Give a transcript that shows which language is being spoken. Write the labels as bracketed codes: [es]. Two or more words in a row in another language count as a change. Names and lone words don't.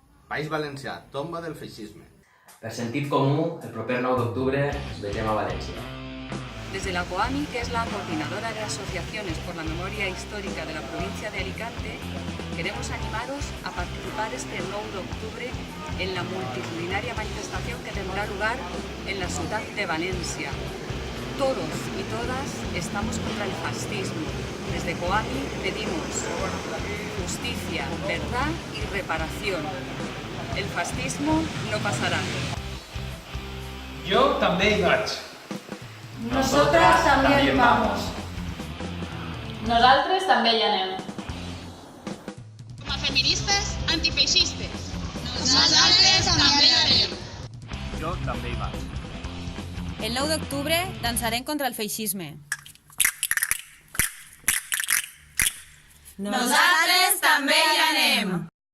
[ca] País Valencià, tomba del feixisme. Per sentit comú, el proper 9 d'octubre ens veiem a València. [es] Desde la COAMI, que es la Coordinadora de Asociaciones por la Memoria Histórica de la provincia de Alicante, queremos animaros a participar este 9 de octubre en la multitudinaria manifestación que tendrá lugar en la ciudad de Valencia. Todos y todas estamos contra el fascismo. Desde COAMI pedimos justicia, verdad y reparación. El fascismo no pasará. [ca] Jo també hi vaig. [es] Nosotras también vamos. [ca] Nosaltres també hi anem. Com a feministes antifeixistes. Nosaltres també hi anem. Jo també hi vaig. El 9 d'octubre dansarem contra el feixisme. Nosaltres també hi anem.